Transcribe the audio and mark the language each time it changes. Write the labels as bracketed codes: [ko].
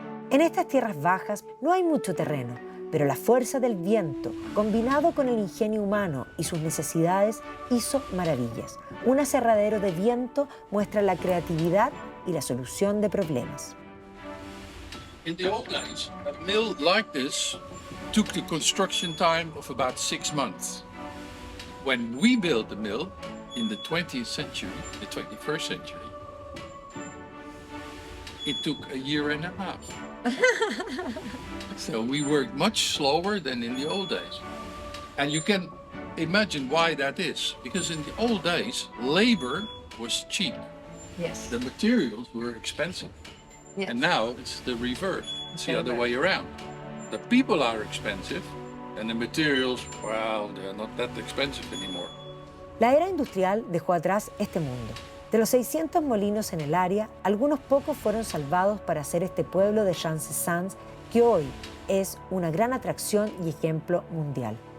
[es] En estas tierras bajas no hay mucho terreno, pero la fuerza del viento, combinado con el ingenio humano y sus necesidades, hizo maravillas. Un aserradero de viento muestra la creatividad y la solución de problemas. [en] In the old days, a mill like this took the construction time of about 6 months. When we built the mill in the 20th century, the 21st century, it took a year and a half. So we worked much slower than in the old days. And you can imagine why that is. Because in the old days, labor was cheap. Yes. The materials were expensive. Yes. And now it's the reverse. It's the other way around. The people are expensive and the materials, well, they're not that expensive anymore. [es] La era industrial dejó atrás este mundo. De los 600 molinos en el área, algunos pocos fueron salvados para hacer este pueblo de Jean-Cézanne, que hoy es una gran atracción y ejemplo mundial.